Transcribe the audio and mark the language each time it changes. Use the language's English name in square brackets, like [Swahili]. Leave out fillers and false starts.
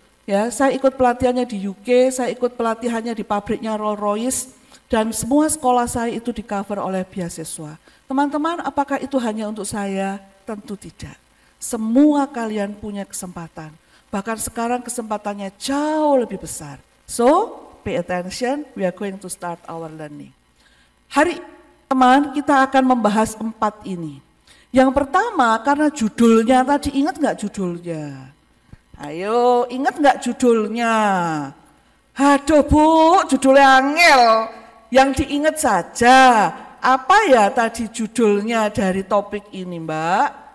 [Indonesian] Ya, saya ikut pelatihannya di UK, saya ikut pelatihannya di pabriknya Rolls-Royce, dan semua sekolah saya itu di cover oleh beasiswa. Teman-teman, apakah itu hanya untuk saya? Tentu tidak. Semua kalian punya kesempatan. Bahkan sekarang kesempatannya jauh lebih besar. [English] So, pay attention, we are going to start our learning. [Indonesian] Hari teman kita akan membahas 4 ini. Yang pertama karena judulnya tadi, ingat gak judulnya? Ayo, ingat gak judulnya? Aduh Bu, judulnya angel. Yang diingat saja, apa ya tadi judulnya dari topik ini Mbak?